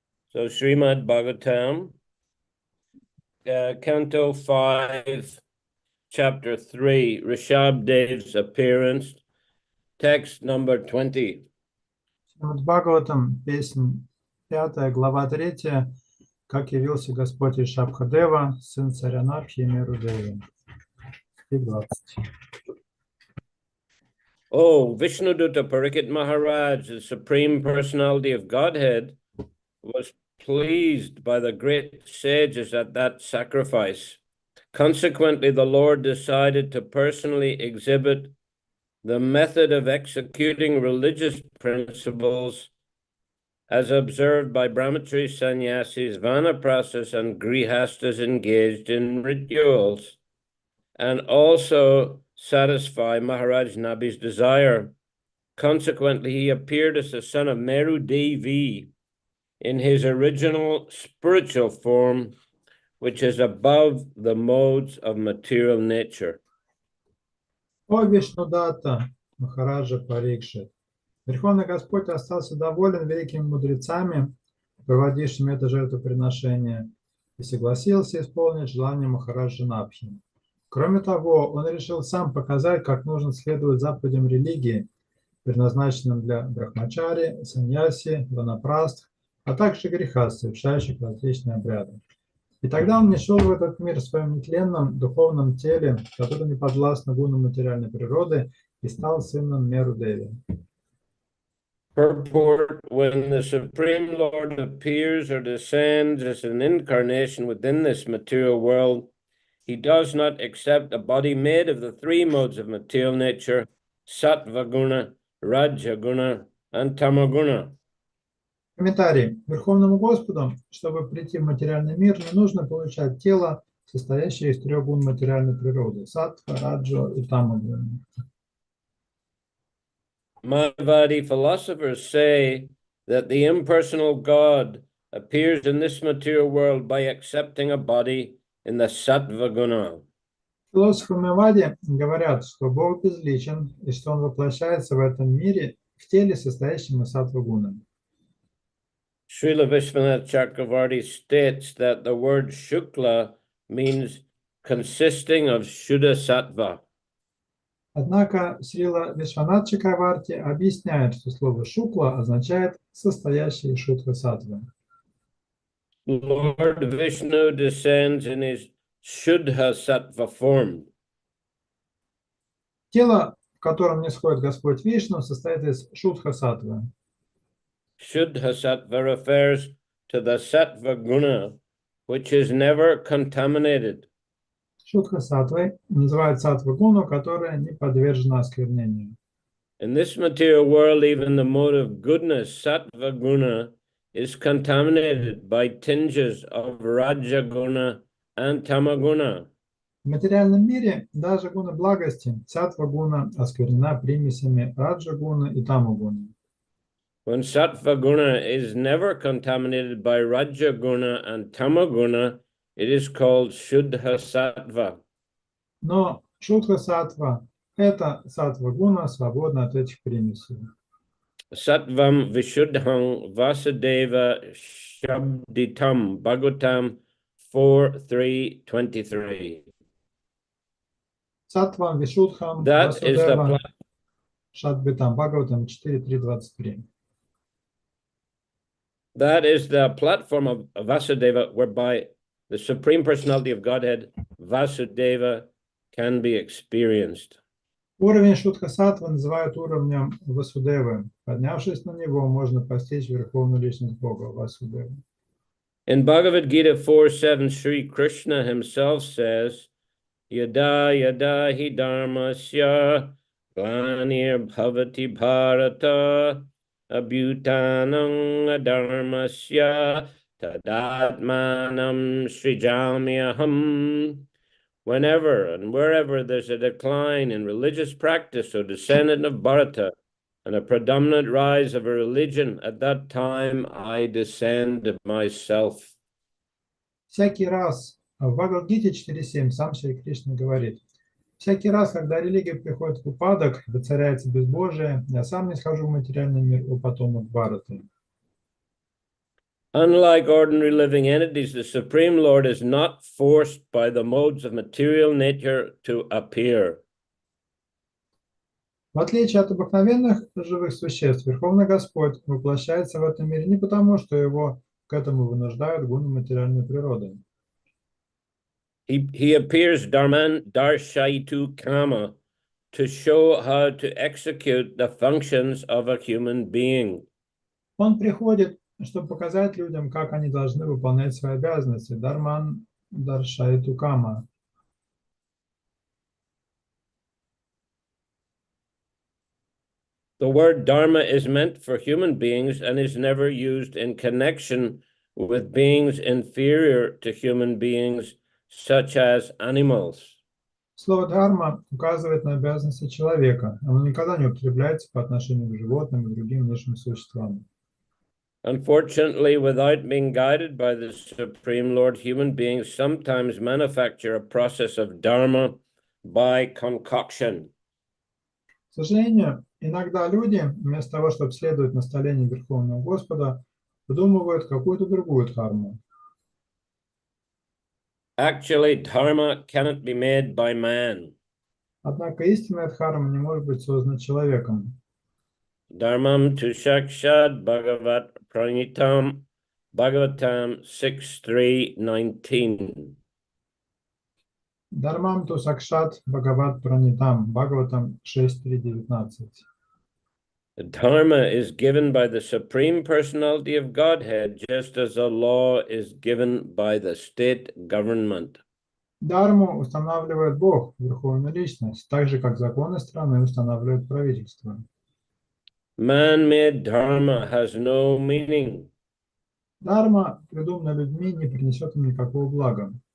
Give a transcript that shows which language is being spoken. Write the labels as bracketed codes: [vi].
[en] So Shrimad Bhagavatam, Canto 5, Chapter 3, Rishabdev's appearance, text number 20. [ru] Шримад Бхагаватам, песнь 5, глава 3, как явился Господь Ришабхадева, сын царя Нархи и Мерудеви. И 20. [en] Oh, Vishnudutta Parikit Maharaj, the Supreme Personality of Godhead, was pleased by the great sages at that sacrifice. Consequently, the Lord decided to personally exhibit the method of executing religious principles as observed by brahmachari sannyasis, vanaprasthas, and grihastas engaged in rituals, and also satisfy Maharaj Nabi's desire. Consequently, he appeared as the son of Meru Devi in his original spiritual form, which is above the modes of material nature. [ru] О Вишнудата, Махараджа Парикшит, Верховный Господь остался доволен великими мудрецами, проводившими это жертвоприношение, и согласился исполнить желание Махараджа Набхи. Кроме того, он решил сам показать, как нужно следовать заповедям религии, предназначенным для брахмачари, саньяси, ванапрастх, а также грехастх, совершающих различные обряды. И тогда он не шел в этот мир в своем нетленном духовном теле, которое не подвластно гунам материальной природы, и стал сыном Меру Деви. [en] Purport: when the Supreme Lord appears or descends as an incarnation within this material world, he does not accept a body made of the three modes of material nature, sattva guna, raja guna, and tamaguna. [ru] Комментарий. Верховному Господу, чтобы прийти в материальный мир, не нужно получать тело, состоящее из трех гун материальной природы – саттва, раджа и тамагуна. [en] Mayavadi philosophers say that the impersonal God appears in this material world by accepting a body in the sattva guna. [ru] Философы Майавади говорят, что Бог безличен и что Он воплощается в этом мире в теле, состоящем из саттва гуны. [en] Srila Vishwanath Chakravarti states that the word shukla means consisting of Shuddha Sattva. [ru] Однако Срила Вишванат Чакраварти объясняет, что слово «шукла» означает «состоящий из шутха саттвы». [en] Lord Vishnu descends in his Shuddha Sattva form. [ru] Тело, в котором нисходит Господь Вишну, состоит из шутха саттвы. [en] Shuddha Sattva refers to the Sattva guna, which is never contaminated. [ru] Шутха саттвой называют саттва гуну, которая не подвержена осквернению. [en] In this material world, even the mode of goodness, Sattva guna, is contaminated by tinges of Raja guna and Tamaguna. [ru] В материальном мире даже гуна благости, саттва гуна, осквернена примесями раджа гуна и таму гуна. [en] When Sattva guna is never contaminated by Raja guna and Tamaguna, it is called Shuddha Sattva. [ru] Но шутха саттва – это саттва гуна, свободна от этих примесей. [sa] Sattvam Vishuddham Vasudeva Shabditam Bhagavatam [en] 4:3-23. [sa] Саттвам, Вишудхам, [en] That is the [sa] Васудева, Шадбитам, Бхагаватам 4.3.23. [en] That is the platform of Vasudeva, whereby the Supreme Personality of Godhead, Vasudeva, can be experienced. [ru] Уровень Шудха-саттвы называют уровнем Васудевы. Поднявшись на него, можно постичь Верховную Личность Бога, Васудеву. [en] In Bhagavad Gita 4:7, Sri Krishna himself says, [sa] Yada yada hi dharmasya glanir bhavati bharata abhutanam adharmasya tadatmanam srijamyaham. [en] Whenever and wherever there's a decline in religious practice or descendant of Bharata and a predominant rise of a religion, at that time I descend myself. [ru] Всякий раз, в Бхагавад-гите 4.7 сам Шри Кришна говорит, всякий раз, когда религия приходит в упадок, воцаряется безбожие, я сам не схожу в материальный мир у потомок Бхараты. [en] Unlike ordinary living entities, the Supreme Lord is not forced by the modes of material nature to appear. [ru] В отличие от обыкновенных живых существ, Верховный Господь воплощается в этом мире не потому, что его к этому вынуждают гуны материальной природы. [en] He appears [sa] Dharman Darshaitu Kama [en] to show how to execute the functions of a human being. [ru] Он приходит, чтобы показать людям, как они должны выполнять свои обязанности. [sa] Дарман Даршайту Кама. [en] The word dharma is meant for human beings and is never used in connection with beings inferior to human beings, such as animals. [ru] Слово «дхарма» указывает на обязанности человека. Оно никогда не употребляется по отношению к животным и другим низшим существам. [en] Unfortunately, without being guided by the Supreme Lord, human beings sometimes manufacture a process of dharma by concoction. [ru] К сожалению, иногда люди, вместо того, чтобы следовать наставлениям Верховного Господа, выдумывают какую-то другую дхарму. [en] Actually, dharma cannot be made by man. [ru] Однако истинная дхарма не может быть создана человеком. [sa] Dharmam tu shakshad bhagavat pranitam Bhagavatam 6:3-19. Дharmam tu sakshat Bhagavat pranitam, Bhagavatam 6.3.19. [en] The dharma is given by the Supreme Personality of Godhead, just as a law is given by the state government. [ru] Дхарму устанавливает Бог, Верховная Личность, так же, как законы страны устанавливает правительство. [en] Man-made dharma has no meaning. [ru] Дхарма, придуманная людьми, не принесет им никакого блага.